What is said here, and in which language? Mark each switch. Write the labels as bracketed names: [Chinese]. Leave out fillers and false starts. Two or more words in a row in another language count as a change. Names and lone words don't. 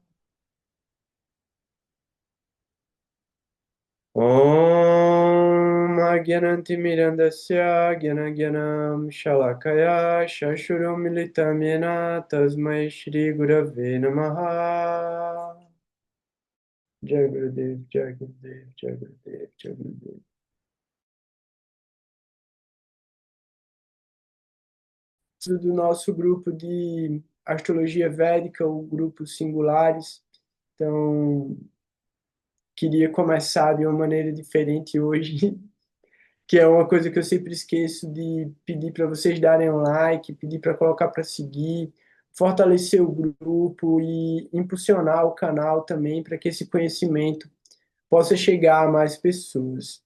[Sanskrit] ॐ अज्ञानतिमिरान्धस्य ज्ञानाञ्जन शलाकया चक्षुर् उन्मीलितं येन तस्मै श्री गुरवे नमः. [Hindi] जय गुरुदेव, जय गुरुदेव, जय गुरुदेव, जय गुरुदेव. [Portuguese] Do nosso grupo de astrologia védica, o grupo Singulares. Então, queria começar de uma maneira diferente hoje, que é uma coisa que eu sempre esqueço de pedir para vocês darem um like, pedir para colocar para seguir, fortalecer o grupo e impulsionar o canal também para que esse conhecimento possa chegar a mais pessoas.